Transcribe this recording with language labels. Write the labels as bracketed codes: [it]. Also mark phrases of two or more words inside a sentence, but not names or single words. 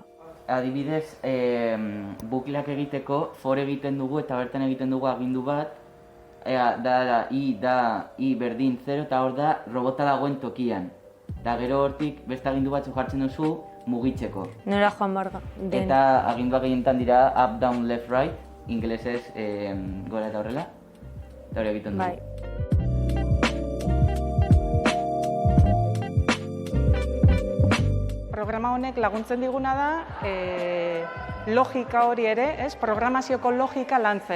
[eu] Adibidez, bukleak egiteko for egiten dugu eta bertan egiten dugu agindu bat, i berdin 0 eta hor da robota dagoen tokian. Eta gero hortik beste agindu batzu jartzen duzu mugitzeko. Nora joan barga. Eta aginduak gehienetan dira [en] up, down, left, right, [eu] ingelesez gora eta horrela. Eta hori egiten dugu. Programa honek laguntzen diguna da logika hori ere, ez, programazioko logika lantzen.